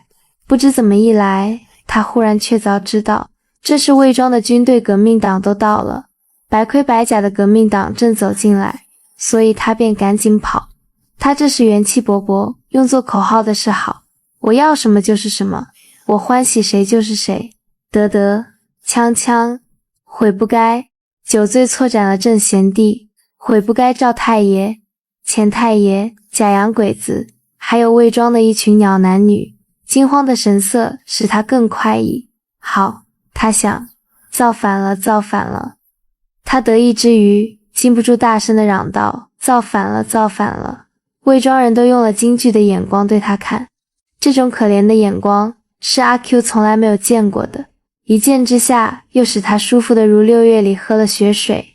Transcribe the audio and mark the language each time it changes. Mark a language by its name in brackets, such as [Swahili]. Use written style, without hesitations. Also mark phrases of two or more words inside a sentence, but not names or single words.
[Chinese] 不知怎麼一來，他忽然確鑿知道，這是魏莊的軍隊革命黨都到了。白盔白甲的革命黨正走進來，所以他便趕緊跑。他這時元氣勃勃，用作口號的是好，我要什麼就是什麼，我歡喜誰就是誰，得得，鏘鏘，悔不該，酒醉錯斬了正賢帝，悔不該趙太爺、錢太爺、假洋鬼子，還有偽裝的一群鳥男女，驚慌的神色使他更快意。好，他想，造反了，造反了。他得意之餘，禁不住大聲地嚷道：造反了，造反了。偽裝人都用了驚懼的眼光對他看，這種可憐的眼光是阿 Q 從來沒有見過的，一見之下又使他舒服得如6月裡喝了雪水。